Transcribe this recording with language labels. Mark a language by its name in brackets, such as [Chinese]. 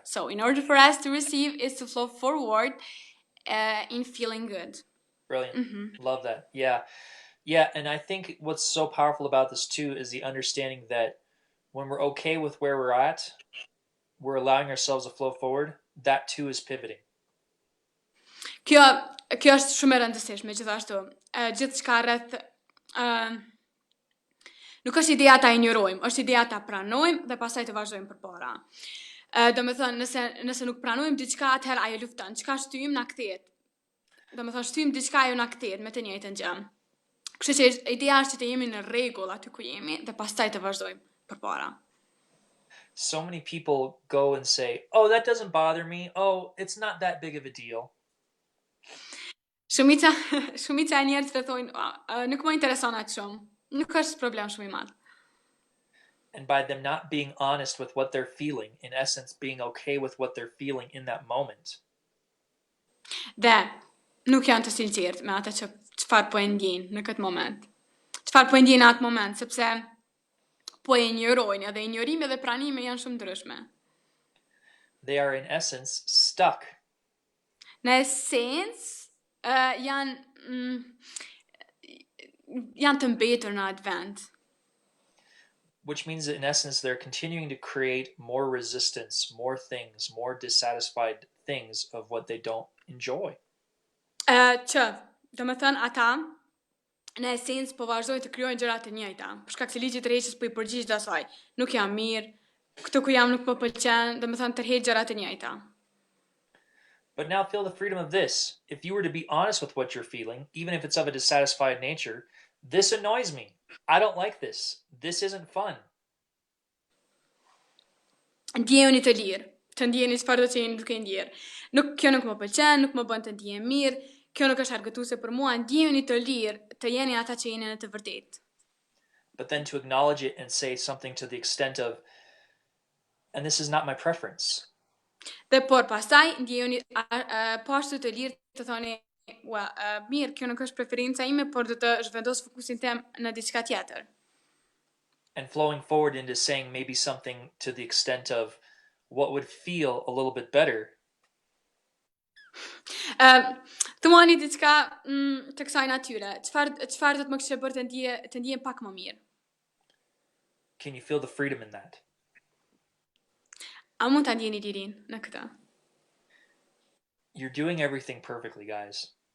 [English] So in order for us to receive is to flow forward in feeling good. Brilliant. Love that. Yeah. Yeah, and I think what's so powerful about this too is the understanding that when we're okay with where we're at, we're allowing ourselves to flow forward. That too is pivoting. [Albanian] Kjo, kjo është shumë e rëndësishme, gjithashtu. Gjithçka rreth nuk është ideja ta injorojmë, është ideja ta pranojmë dhe pastaj të vazhdojmë përpara. Do me thënë, nëse nuk pranojmë diçka, atëherë ajo lufton. Çka shtyjmë na kthehet. Do me thënë, shtyjmë diçka, ajo na kthehet me të njëjtën gjë. Kështu që ideja është që të jemi në rregull aty ku jemi dhe pastaj të vazhdojmë përpara. [English] So many people go and say, "Oh, that doesn't bother me. Oh, it's not that big of a deal." [Albanian] Shumica e njerëzve thonë, nuk më intereson aq shumë. Nuk është problem shumë i madh. [English] And by them not being honest with what they're feeling, in essence, being okay with what they're feeling in that moment. [Albanian] Dhe nuk janë të sinqertë me atë çfarë po e ndjejnë në këtë moment. Çfarë po e ndjejnë në atë moment, sepse po e injorojnë, edhe injorimi dhe pranimi janë shumë ndryshme. [English] They are in essence stuck. [Albanian] Në esencë janë të mbetur në atë vend. [English] Which means that in essence they're continuing to create more resistance, more things, more dissatisfied things of what they don't enjoy. [Albanian] Që, do me thënë, ata në esencë po vazhdojnë të krijojnë gjëra të njëjta. Për shkak se ligji i tërheqjes po i përgjigj asaj. Nuk jam mirë, këtu ku jam nuk më pëlqen, do me thënë tërheq gjëra të njëjta. [English] But now feel the freedom of this. If you were to be honest with what you're feeling, even if it's of a dissatisfied nature, this annoys me. I don't like this. This isn't fun. [Albanian] Ndjehuni të lirë, të ndjeheni çfarë do të jeni duke ndjerë. Kjo nuk më pëlqen, nuk më bën të ndihem mirë, kjo nuk është argëtuese për mua, ndjehuni të lirë, të jeni ata që jeni në të vërtetë. [English] But then to acknowledge it and say something to the extent of, and this is not my preference. [Albanian] Dhe por pastaj ndjehuni po ashtu të lirë të thoni, mirë, kjo nuk është preferenca ime, por do të zhvendos fokusin tem në diçka tjetër. [English] And flowing forward into saying maybe something to the extent of what would feel a little bit better. [Albanian] Thumani diçka të kësaj natyre. Çfarë do të më kishte bërë të ndihem pak më mirë? [English] Can you feel the freedom in that? [Albanian] A mund ta ndjeni lirinë në këtë? [English] You're doing everything perfectly, guys.